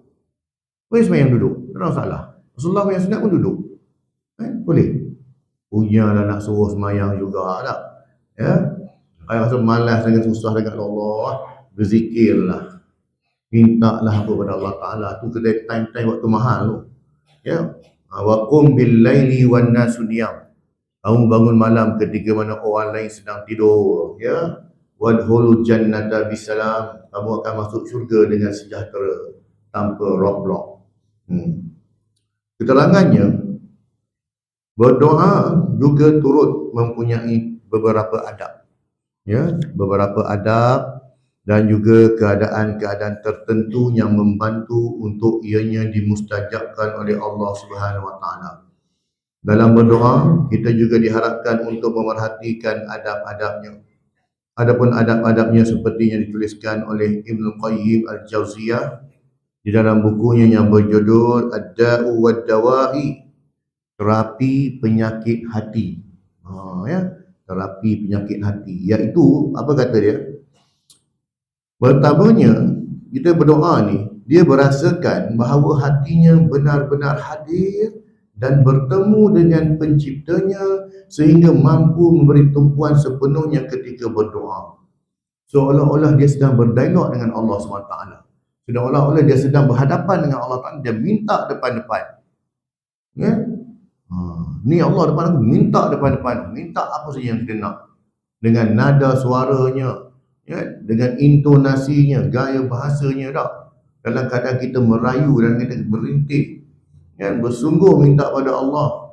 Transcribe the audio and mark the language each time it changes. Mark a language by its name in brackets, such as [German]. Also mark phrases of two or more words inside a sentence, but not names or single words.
[Malay] Boleh semayang duduk, tak ada masalah. Rasulullah yang sunat pun duduk, boleh. Punyalah nak suruh semayang juga tak? Ya, kalau rasa malas dengan susah dengan Allah, berzikirlah, mintalah kepada [Arabic] الله تعالى. [Malay] Tu kedai time-time waktu mahal tu. [Arabic] Ya, وقم بالليل والناس نيام. [Malay] Kamu bangun malam ketika mana orang lain sedang tidur, ya. [Arabic] وادخلوا الجنة بسلام, [Malay] kamu akan masuk syurga dengan sejahtera tanpa roadblock. Keterangannya, berdoa juga turut mempunyai beberapa adab, ya, beberapa adab dan juga keadaan-keadaan tertentu yang membantu untuk ianya dimustajabkan oleh [Arabic] الله سبحانه وتعالى. [Malay] Dalam berdoa, kita juga diharapkan untuk memerhatikan adab-adabnya. Adapun adab-adabnya seperti yang dituliskan oleh Ibnu Qayyim Al-Jauziyah di dalam bukunya yang berjudul Ad-Da'u wad-Dawa'i, terapi penyakit hati. Terapi penyakit hati, iaitu apa kata dia? Pertamanya, kita berdoa ni, dia merasakan bahawa hatinya benar-benar hadir dan bertemu dengan penciptanya sehingga mampu memberi tumpuan sepenuhnya ketika berdoa. Seolah-olah dia sedang berdialog dengan Allah SWT. Seolah-olah dia sedang berhadapan dengan [Arabic] الله تعالى. [Malay] Dia minta depan-depan. Ya? Ni Allah depan aku, minta depan-depan. Minta apa saja yang kita nak. Dengan nada suaranya, ya? Dengan intonasinya, gaya bahasanya tak. Dalam keadaan kita merayu dan kita berintih, Kan, bersungguh minta pada Allah.